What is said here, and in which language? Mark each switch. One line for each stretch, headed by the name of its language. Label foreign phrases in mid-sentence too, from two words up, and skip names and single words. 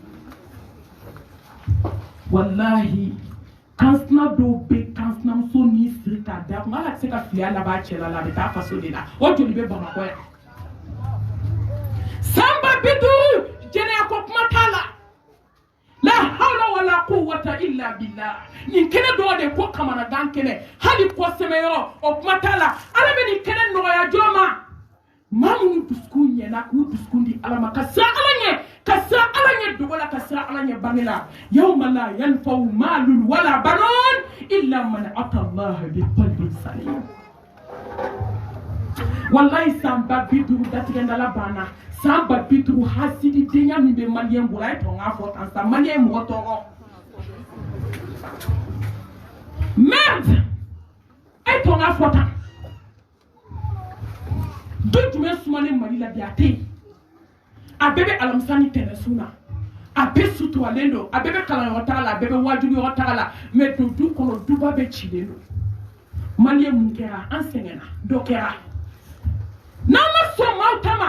Bambara: wallahi kansina dɔw bɛ kansinamuso ni siri k'a da kun ala tɛ se ka filiya laban cɛ la a bɛ taa faso de la o joli bɛ bamakɔ yan san ba bi duuru jɛnɛya ko kuma t'a la
Arabic: لا حول ولا قوة إلا بالله
Bambara: nin kɛnɛ dɔw de ko kamanagan kɛnɛ hali kɔsɛmɛyɔrɔ o kuma t'a la ala bɛ nin kɛnɛ nɔgɔya jɔn ma maa minnu dusukun ɲɛna k'u dusukun di ala ma ka siran ala ɲɛ ka siran ala ɲɛ dogo la ka siran ala ɲɛ bange la
Arabic: يوم لا ينفع مال ولا بنون إلا من أتى الله بقلب سليم
Bambara: wallahi san ba bi duuru datigɛndala banna san ba bi duuru hasidi denya min bɛ maliyɛn bolo a ye tɔn k'a fɔ tan sa maliyɛn mɔgɔ tɔɔrɔ merde a ye tɔn k'a fɔ tan don jumɛn sumalen Mali la bi a tɛ yen a bɛɛ bɛ alamisa ni tɛnɛsun na a bɛɛ suturalen don a bɛɛ bɛ kalanyɔrɔ taga la a bɛɛ bɛ wajuliyɔrɔ taga la mais don du kɔnɔ duba bɛ cilen don maliyɛn mun kɛra an sɛgɛnna dɔ kɛra n'an ma sɔn maaw